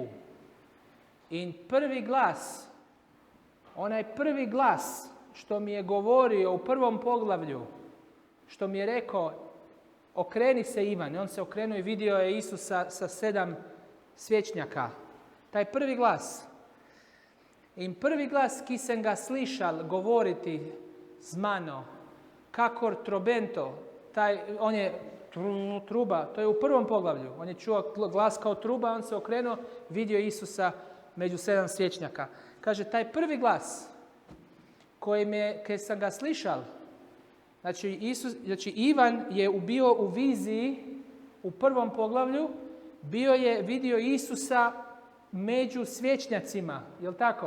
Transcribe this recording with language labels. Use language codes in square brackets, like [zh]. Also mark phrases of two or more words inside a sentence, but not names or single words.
[hr] I prvi glas, onaj prvi glas što mi je govorio u prvom poglavlju, što mi je rekao, okreni se Ivan. I on se okrenuo i vidio je Isusa sa 7 svječnjaka. Taj prvi glas. [sl] In prvi glas, ki sem ga slišal govoriti z mano, kakor trobento, [hr] on je truba, to je u prvom poglavlju. On je čuo glas kao truba, on se okrenuo, vidio Isusa među 7 svječnjaka. Kaže, taj prvi glas koji sam ga slišal, znači Ivan je bio u viziji u prvom poglavlju, vidio Isusa među svječnjacima, jel tako?